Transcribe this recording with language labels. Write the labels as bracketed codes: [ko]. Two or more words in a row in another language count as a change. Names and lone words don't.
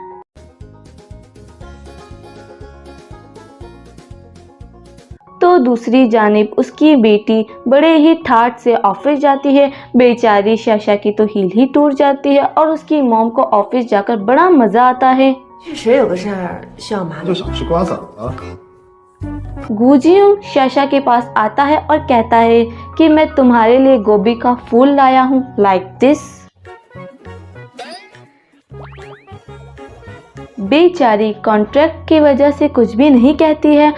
[hi] तो दूसरी जानिब उसकी बेटी बड़े ही ठाठ से ऑफिस जाती है। बेचारी शाशा की तो हील ही टूट जाती है और उसकी मॉम को ऑफिस जाकर बड़ा मजा आता है। [zh] 确实有个事儿需要麻烦。就想吃瓜子了。 [hi] गुजियोंग शाशा के पास आता है और कहता है कि मैं तुम्हारे लिए गोभी का फूल लाया हूँ, [en] like this. [hi] बेचारी कॉन्ट्रैक्ट की वजह से कुछ भी नहीं कहती है।